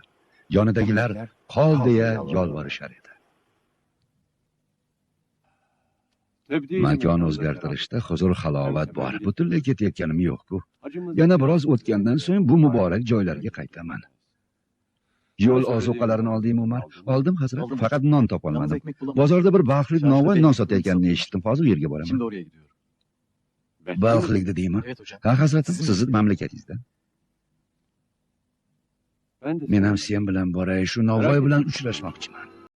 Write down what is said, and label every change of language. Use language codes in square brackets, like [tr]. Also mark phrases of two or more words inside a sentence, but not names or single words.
[uz] Yonidagilar qol deya yolvorishar edi. Makon o'zgartirishda huzur halovat bor. Butunlay ketayotganim yo'q-ku. Yana biroz o'tgandan so'ng bu muborak joylarga qaytaman. Yo'l ozuqalarini oldingmi, Umar? Oldim, hazrat. Faqat non [tr] Yalnız [uz] topolmadim. [tr] ekmek bulamadım. [uz] Bozorda bir baxtlik novvoy non sotayotganini eshitdim. Hozir u yerga boraman. [tr] Şimdi oraya gidiyorum. [uz] Baxtlik dedingmi? [tr] Evet hocam. [uz] Ha, hazratim, sizni mamlakatingizda. [tr] Ben de [uz] Men ham sen bilan boray, shu novvoy bilan uchrashmoqchiman.